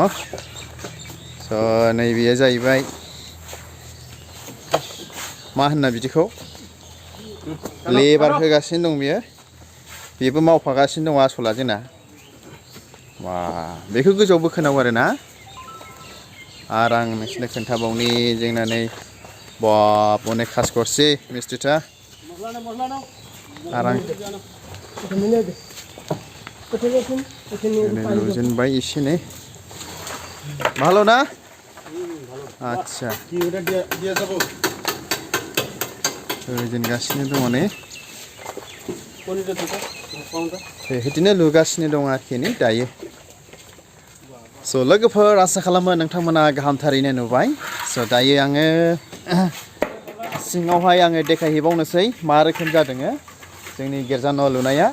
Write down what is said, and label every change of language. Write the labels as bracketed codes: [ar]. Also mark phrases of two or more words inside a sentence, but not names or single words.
[brx] स' नैबेयो जाहैबाय मा होनना बिदिखौ लेबार होगासिनो दं बेबो मावफागासिनो दङ आसला जोंना वा बेखौ गोजौआव बोखोनांगौ आरो ना आरो आं नोंसोरनो खोन्थाबावनि जोंना नै बाब अनेक खास करसै मिस्ट्रिफ्रा आरो आं नुजेनबाय एसे नै [bn] ভালো না আচ্ছা [brx] लुजेनगासिनो दङ नै बिदिनो लुगासिनो दङ आरोखि नै दायो। स' लोगोफोर आसा खालामो नोंथांमोना गाहामथारैनो नुबाय। स' दायो आङो सिङावहाय आङो देखायहैबावनोसै मा रोखोम जादों जोंनि गिर्जा न' लुनाया।